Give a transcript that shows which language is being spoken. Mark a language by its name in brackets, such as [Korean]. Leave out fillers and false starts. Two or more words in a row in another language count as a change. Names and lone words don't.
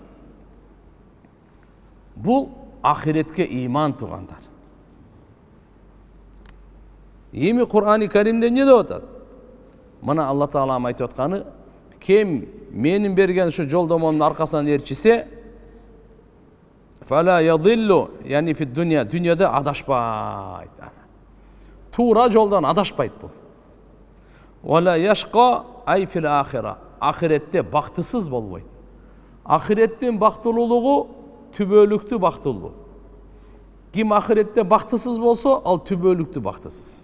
[Kyrgyz] Бул ахиретке иман тугандар. Эми Кур'ан-ы Каримде эмне деп атат? Мына Алла Таала айтып атканы, ким менин берген ушу жолдомомдун аркасынан ээрчисе, [Arabic] فلا يضل، أي في الدنيا, [Kyrgyz] дүйнөдө адашпайт. Туура жолдон адашпайт бул. [Arabic] ولا يشقى أي في الآخرة, [Kyrgyz] ахиретте бактысыз болбойт. Ахиреттин бактылуулугу түбөлүктүү бактылуу. Ким ахиретте бактысыз болсо, ал түбөлүктүү бактысыз.